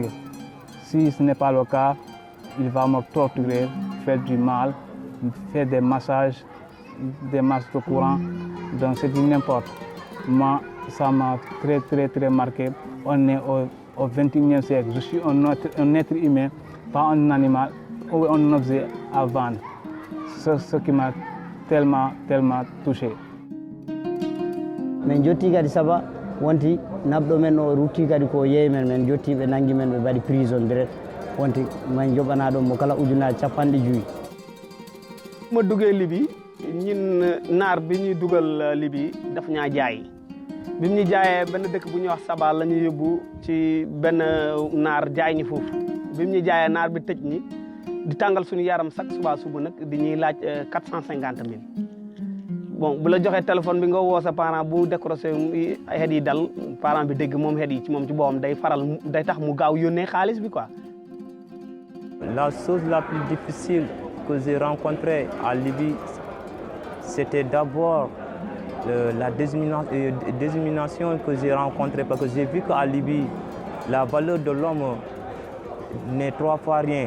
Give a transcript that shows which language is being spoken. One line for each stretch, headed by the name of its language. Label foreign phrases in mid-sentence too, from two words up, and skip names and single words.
French: Si ce n'est pas le cas, il va me torturer, faire du mal, faire des massages de courant, donc c'est du n'importe. Moi, ça m'a très marqué. On est au XXIe siècle. Je suis un être humain, pas un animal ou un objet à vendre. C'est ce qui m'a tellement touché.
Fula: Men jotti kadi saba wonti nabɗo men o rutti kadi ko yeey men jotti ɓe nangi men ɓe mbaɗi
French: prison direct
Fula: wonti man joɓana ɗon mo kala ujunaji 50
Wolof: ma duggee Libye ñun naar bi ñuy dugal Libye daf ñaa jaay bi mu ñu jaayee benn dëkk bu ñuy wax Saba la ñu yóbbu ci benn naar jaay ñi foofu bi mu ñu jaayee naar bi tëj ñi di tàngal suñu yaram chaque suba nag di ñuy laaj 450 000 bon bu la joxee téléphone bi nga woo sa parent bu décroché xet yi dal parent bi dégg moom xet yi ci moom ci boppam day tax mu gaaw yónnee xaalis bi quoi.
French: La chose la plus difficile que j'ai rencontrée à Libye, c'était d'abord la discrimination que j'ai rencontrée, parce que j'ai vu qu'à Libye, la valeur de l'homme n'est 3 fois rien.